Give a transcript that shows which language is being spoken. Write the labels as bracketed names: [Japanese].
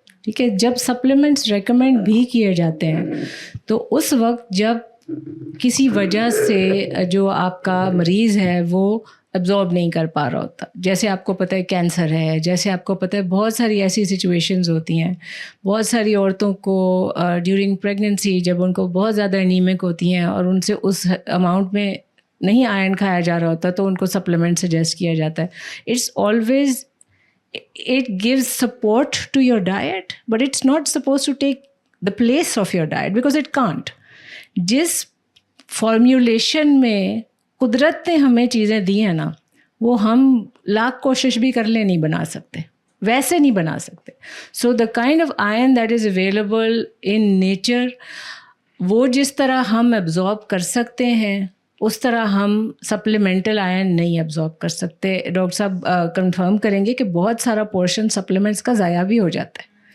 [Urdu] ٹھیک ہے, جب سپلیمنٹس ریکمینڈ بھی کیے جاتے ہیں تو اس وقت جب کسی وجہ سے جو آپ کا مریض ہے وہ ایبزارب نہیں کر پا رہا ہوتا, جیسے آپ کو پتہ ہے کینسر ہے, جیسے آپ کو پتہ ہے بہت ساری ایسی سچویشنز ہوتی ہیں. بہت ساری عورتوں کو ڈیورنگ پریگننسی جب ان کو بہت زیادہ انیمک ہوتی ہیں اور ان سے اس اماؤنٹ میں نہیں آئرن کھایا جا رہا ہوتا تو ان کو سپلیمنٹ سجیسٹ کیا جاتا ہے. [English] It's always it gives support to your diet, but it's not supposed to take the place of your diet because it can't. [Urdu] جس فارمیولیشن میں قدرت نے ہمیں چیزیں دی ہیں نا, وہ ہم لاکھ کوشش بھی کر لیں نہیں بنا سکتے, ویسے نہیں بنا سکتے. [English] so the kind of iron that is available in nature, [Urdu] وہ جس طرح ہم ایبزارب کر سکتے ہیں اس طرح ہم سپلیمنٹل آئرن نہیں ایبزارب کر سکتے. ڈاکٹر صاحب کنفرم کریں گے کہ بہت سارا پورشن سپلیمنٹس کا ضائع بھی ہو جاتا ہے